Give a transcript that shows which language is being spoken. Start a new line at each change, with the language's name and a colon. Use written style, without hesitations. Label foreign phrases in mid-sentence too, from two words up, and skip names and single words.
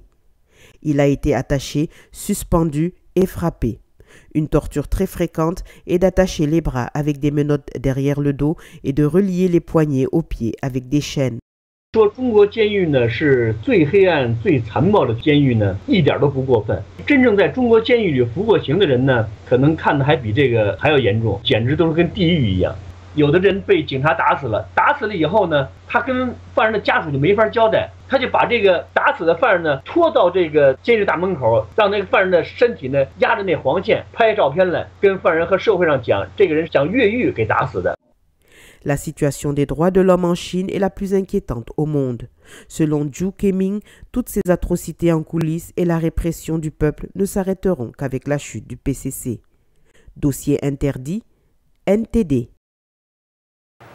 French: Il a été attaché, suspendu et frappé. Une torture très fréquente est d'attacher les bras avec des menottes derrière le dos et de relier les poignets aux pieds avec des chaînes.
Chinese: 说中国监狱呢是最黑暗、最残暴的监狱呢，一点都不过分。真正在中国监狱里服过刑的人呢，可能看的还比这个还要严重，简直都是跟地狱一样。有的人被警察打死了，打死了以后呢，他跟犯人的家属就没法交代，他就把这个打死的犯人呢拖到这个监狱大门口，让那个犯人的身体呢压着那黄线，拍照片来，跟犯人和社会上讲，这个人想越狱给打死的。
French: La situation des droits de l'homme en Chine est la plus inquiétante au monde. Selon Zhu Keming, toutes ces atrocités en coulisses et la répression du peuple ne s'arrêteront qu'avec la chute du PCC. Dossier interdit, NTD.